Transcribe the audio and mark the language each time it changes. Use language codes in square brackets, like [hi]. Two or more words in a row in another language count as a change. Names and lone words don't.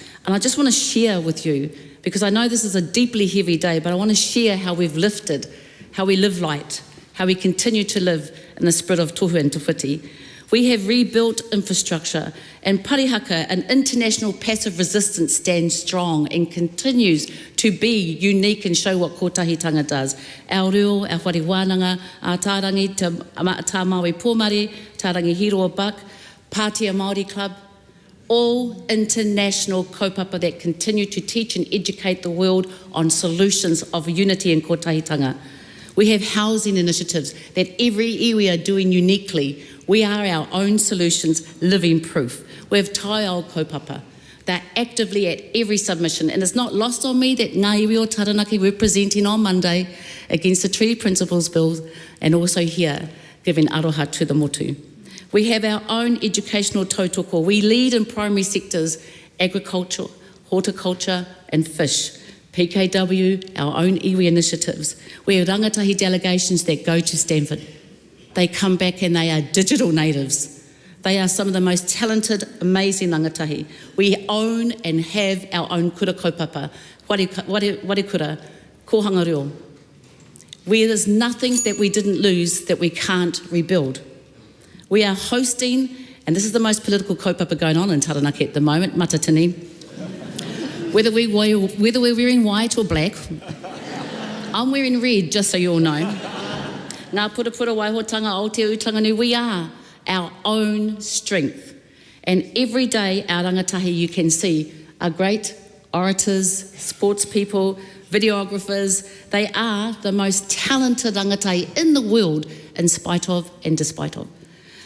[en] And I just want to share with you, because I know this is a deeply heavy day, but I want to share how we've lifted, how we live light, how we continue to live in the spirit of tohu and tawhiti. We have rebuilt infrastructure, and Parihaka, an international passive resistance, stands strong and continues to be unique and show what kotahitanga does. Our reo, our [mi] whare wānanga, [en] our tārangi, tā Māori pōmare, tārangi Hiroa Buck, Pātea Māori Club, all international kaupapa that continue to teach and educate the world on solutions of unity and kotahitanga. We have housing initiatives that every iwi are doing uniquely. We are our own solutions, living proof. We have [mi] taiao kaupapa. [en] They're actively at every submission, and it's not lost on me that [mi] ngā iwi o Taranaki [en] we're presenting on Monday against the Treaty Principles Bill, and also here giving aroha to the motu. We have our own educational tautoko. We lead in primary sectors, agriculture, horticulture and fish. PKW, our own iwi initiatives. We have rangatahi delegations that go to Stanford. They come back and they are digital natives. They are some of the most talented, amazing rangatahi. We own and have our own [mi] kura kaupapa, ware kura, kohanga reo. [en] Where there's nothing that we didn't lose that we can't rebuild. We are hosting, and this is the most political kaupapa going on in Taranaki at the moment, matatini. Whether we're wearing white or black, I'm wearing red, just so you all know. [mi] Ngā pura waihotanga, Aotea Utanganu, [en] we are our own strength. And every day, our rangatahi, you can see, are great orators, sports people, videographers. They are the most talented rangatahi in the world, in spite of and despite of.